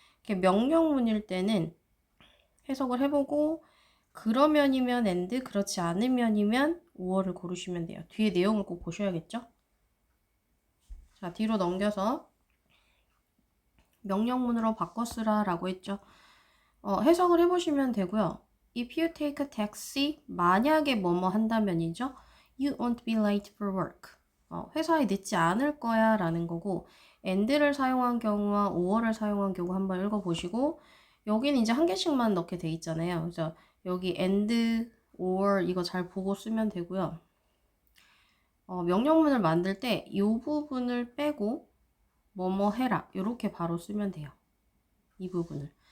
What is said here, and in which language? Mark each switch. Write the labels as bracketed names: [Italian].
[Korean] 이렇게 명령문일 때는 해석을 해보고, 그러면이면 and, 그렇지 않으면이면 5월을 고르시면 돼요. 뒤에 내용을 꼭 보셔야겠죠? 자, 뒤로 넘겨서 명령문으로 바꿔 쓰라 라고 했죠. 해석을 해보시면 되고요. [English] If you take a taxi, [Korean] 만약에 뭐뭐 한다면이죠. [English] You won't be late for work. [Korean] 회사에 늦지 않을 거야 라는 거고, and를 사용한 경우와 or를 사용한 경우 한번 읽어보시고, 여기는 이제 한 개씩만 넣게 돼 있잖아요. 그래서 여기 and, or 이거 잘 보고 쓰면 되고요. 명령문을 만들 때 이 부분을 빼고 뭐뭐 해라 이렇게 바로 쓰면 돼요. 이 부분을.